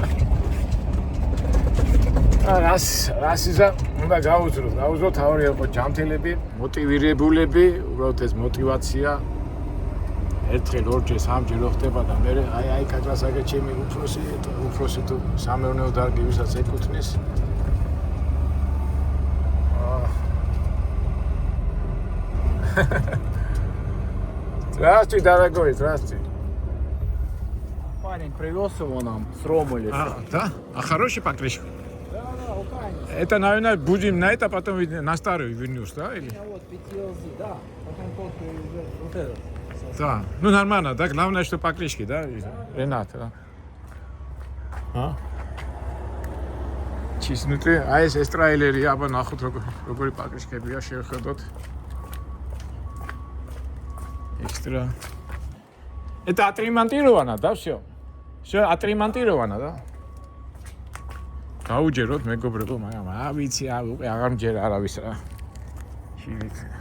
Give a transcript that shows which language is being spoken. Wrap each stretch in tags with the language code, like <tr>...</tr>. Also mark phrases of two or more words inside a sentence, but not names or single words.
<ka>რას ისა უნდა გაუძრო თავი იყო ჯანმრთელები, მოტივირებულები, უბრალოდ ეს მოტივაცია ერთხელ ორჯერ სამჯერ რო ხდება და მე აი კაკრასაგე ჩემი უფროსი თუ სამეურნეო დარგი ვისაც ეკუთვნის</ka> <ru>Здравствуй, дорогой, здравствуй. Парень привез его нам с Ромулиса. Да? А хороший покрышка? Да, украинский. Это, наверное, будем на это, потом на старую вернусь, да? Или? Вот PTLZ, да. Потом тот уже вот этот. Да. Ну, нормально, да? Главное, что покрышки, да? Ренат, да? А? Чистнутый. А если</ru> <ka>ტრაილერი, აბა ნახოთ როგორი პაკრიშკებია შევხედოთ.</ka> <ru>Экстра. Это отремонтировано, да, все? Все отремонтировано, да?</ru> <ka>Გაუჯეროთ მეგობრებო, მაგრამ ვიცი, უკვე აღარ მჯერა არავის რა. შიგით.</ka>